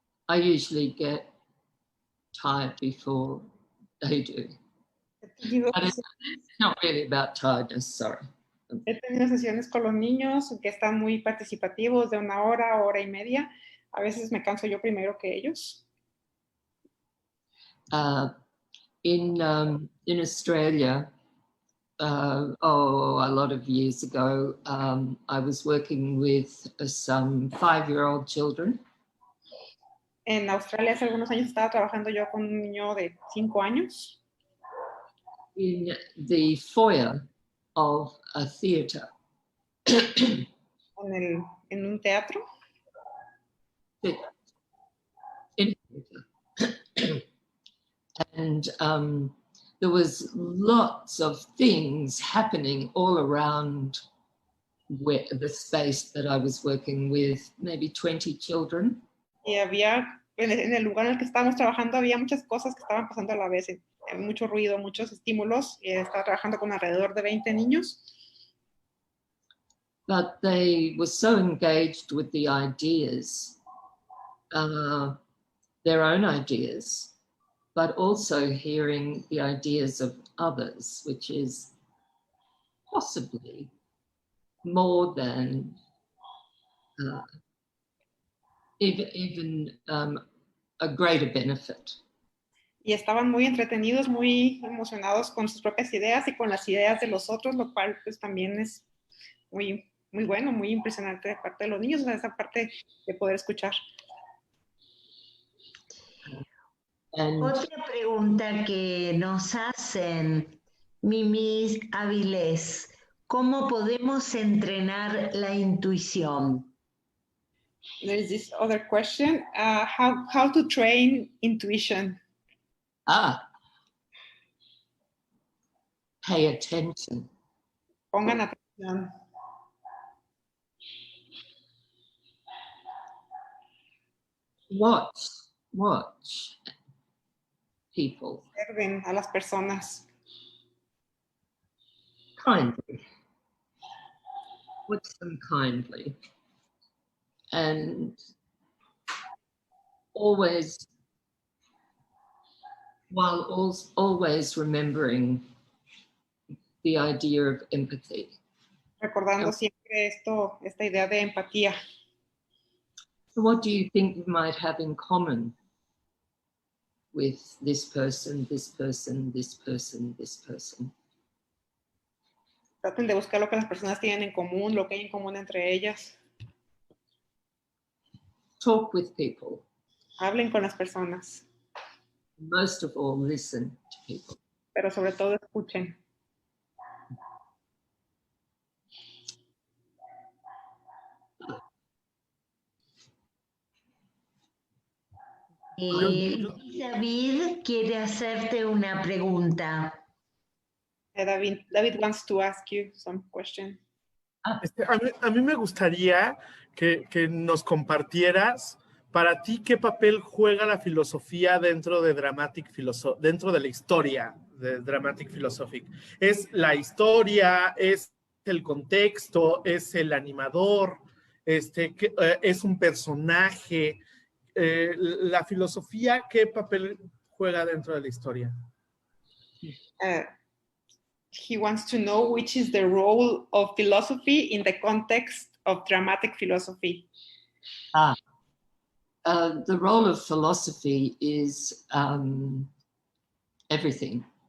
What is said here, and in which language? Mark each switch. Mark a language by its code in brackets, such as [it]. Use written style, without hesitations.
[en] I usually get tired before they do. But it's not really about tiredness, sorry. [es] He tenido sesiones con los niños que están muy participativos, de 1 hora, hora y media. A veces me canso yo primero que ellos. [en] In Australia, a lot of years ago, I was working with some 5-year-old children. [es] En Australia hace algunos años estaba trabajando yo con un niño de 5 años. [en] In the foyer of a theatre. [es] En un teatro. [en] In theatre. And there was lots of things happening all around the space that I was working with, maybe 20 children. [es] Y había, en el lugar en el que estábamos trabajando, había muchas cosas que estaban pasando a la vez. Mucho ruido, muchos estímulos. Estaba trabajando con alrededor de 20 niños. [en] But they were so engaged with the ideas, their own ideas, but also hearing the ideas of others, which is possibly more than even a greater benefit. [es] Y estaban muy entretenidos, muy emocionados con sus propias ideas y con las ideas de los otros, lo cual pues también es muy, muy bueno, muy impresionante de parte de los niños, o sea, esa parte de poder escuchar. Otra pregunta que nos hacen, Mimi Avilés, ¿cómo podemos entrenar la intuición? [en] There is this other question, how to train intuition? Pay attention. [es] Pongan atención. [en] Watch people. [es] Observen a las personas. [en] Kindly. Watch them kindly. And always, while always remembering the idea of empathy. [es] Recordando siempre esta idea de empatía. [en] So what do you think you might have in common with this person, this person, this person, this person? [es] Traten de buscar lo que las personas tienen en común, lo que hay en común entre ellas. [en] Talk with people. [es] Hablen con las personas. [en] Most of all, listen to people. [es] Pero sobre todo escuchen. David quiere hacerte una pregunta. [en] David wants to ask you some question. [es] A mí me gustaría que nos compartieras, para ti, ¿qué papel juega la filosofía dentro de dentro de la historia de Dramatic Philosophic? ¿Es la historia, es el contexto, es el animador, es un personaje? ¿La filosofía qué papel juega dentro de la historia? [en] He wants to know which is the role of philosophy in the context of dramatic philosophy. The role of philosophy is everything.